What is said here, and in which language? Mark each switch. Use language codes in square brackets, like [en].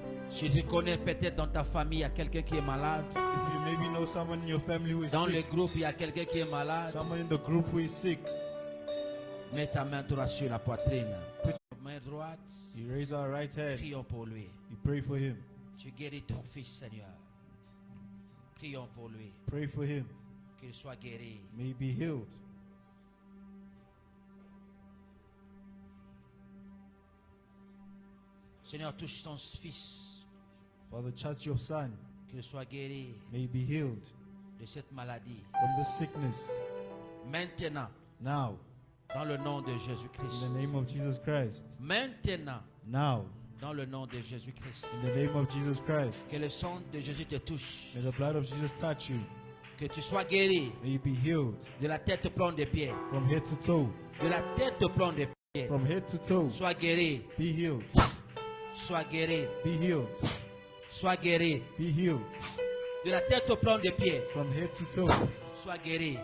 [fr] Si tu connais peut-être dans ta famille, il y a quelqu'un qui est malade. [en] If you maybe know someone in your family who is [fr] Dans le [en] sick, [fr] groupe, il y a quelqu'un qui est malade. [en] someone in the group who is sick, [fr] Mets ta main droite sur la poitrine. Main droite, [en] you raise our right hand, [fr] prions pour lui. [en] you pray for him. [fr] Tu guéris ton fils, Seigneur. Prions pour lui. [en] Pray for him. [fr] Qu'il soit guéri. [en] May he be healed. [fr] Seigneur, touche ton fils. [en] Father, touch your son. [fr] Qu'il soit guéri [en] May he be healed [fr] de cette maladie. [en] from this sickness. [fr] Maintenant, [en] Now, [fr] dans le nom de [en] in [fr] Jésus-Christ. [en] the name of Jesus Christ. [fr] Maintenant, [en] Now, [fr] dans le nom de Jésus-Christ. [en] in the name of Jesus Christ. [fr] Que le sang de Jésus te touche. [en] May the blood of Jesus touch you. [fr] Que tu sois guéri [en] May you be healed [fr] de la tête au plomb des pieds. [en] from head to toe. [fr] De la tête au plomb des pieds. [en] From head to toe. [fr] Sois guéri. [en] Be healed. [fr] Sois guéri. [en] Be healed. [fr] Sois guéri. [en] Be healed. [fr] De la tête au plomb des pieds. [en] From head to toe. [fr] Sois guéri.